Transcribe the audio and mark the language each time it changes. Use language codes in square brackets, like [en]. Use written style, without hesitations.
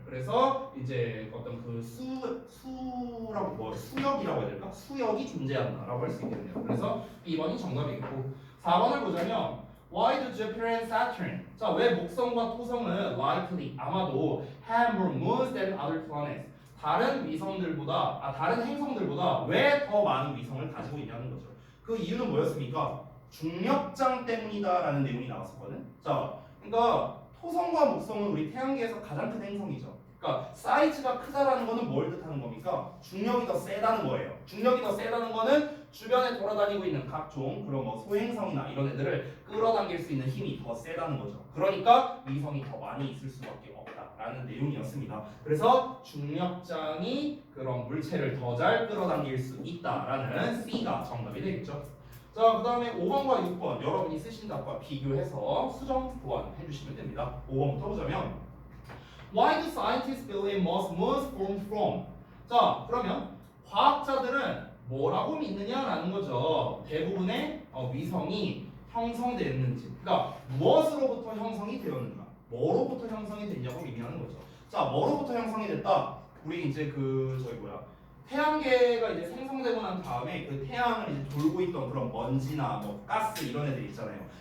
[ko] 그래서 이제 어떤 그 수라고 수역이라고 해야 될까? 수역이 존재한다라고 할 수 있겠네요. 그래서 B번이 정답이겠고 4번을 보자면 [en] Why do Jupiter and Saturn? [ko] 자, 왜 목성과 토성은 likely 아마도 [en] have more moons than other planets? [ko] 다른 행성들보다 왜 더 많은 위성을 가지고 있냐는 거죠. 그 이유는 뭐였습니까? 중력장 때문이다라는 내용이 나왔었거든. 자, 그러니까 토성과 목성은 우리 태양계에서 가장 큰 행성이죠. 그러니까 사이즈가 크다라는 거는 뭘 뜻하는 겁니까? 중력이 더 세다는 거예요. 중력이 더 세다는 거는 주변에 돌아다니고 있는 각종 그런 소행성이나 이런 애들을 끌어당길 수 있는 힘이 더 세다는 거죠. 그러니까 위성이 더 많이 있을 수밖에 없다라는 내용이었습니다. 그래서 중력장이 그런 물체를 더 잘 끌어당길 수 있다라는 C가 정답이 되겠죠. 자, 그 다음에 5번과 6번 여러분이 쓰신 답과 비교해서 수정 보완해 주시면 됩니다. [en] 5번부터 보자면 Why do scientists believe most moons form from? [ko] 자, 그러면 과학자들은 뭐라고 믿느냐라는 거죠. 대부분의 위성이 형성됐는지, 그러니까 무엇으로부터 형성이 되었는가, 뭐로부터 형성이 됐냐고 의미하는 거죠. 자, 뭐로부터 형성이 됐다? 우리 이제 태양계가 이제 생성되고 난 다음에 그 태양을 이제 돌고 있던 그런 먼지나 가스 이런 애들 있잖아요.